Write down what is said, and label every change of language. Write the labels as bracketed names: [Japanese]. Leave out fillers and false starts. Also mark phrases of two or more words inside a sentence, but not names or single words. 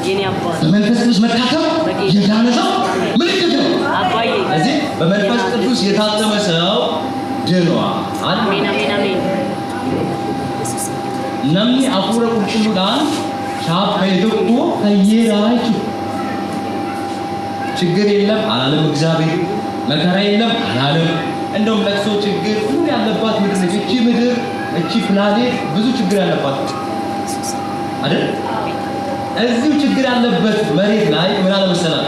[Amharic] በመንፈስ ቅዱስ መታተም የዳነ ሰው ምልክት ነው። ስለዚህ በመንፈስ ቅዱስ የታተመ ሰው ድኗል። አሜን አሜን አሜን። [Oromo] namni afuura qulqulluudhaan shaaphee tokko fayyeedhaa jechuudha. [Amharic] ችግር የለም አላለም እግዚአብሔር። መከራ የለም አላለም። እንደውም ለቅሶ ችግር ሁሉ ያለባት ምድር ነች። እቺ ምድር እቺ ፕላኔት ብዙ ችግር ያለባት አይደል? እዚሁ ችግር ያለበት መሬት ላይ ምን አለ መሰላት?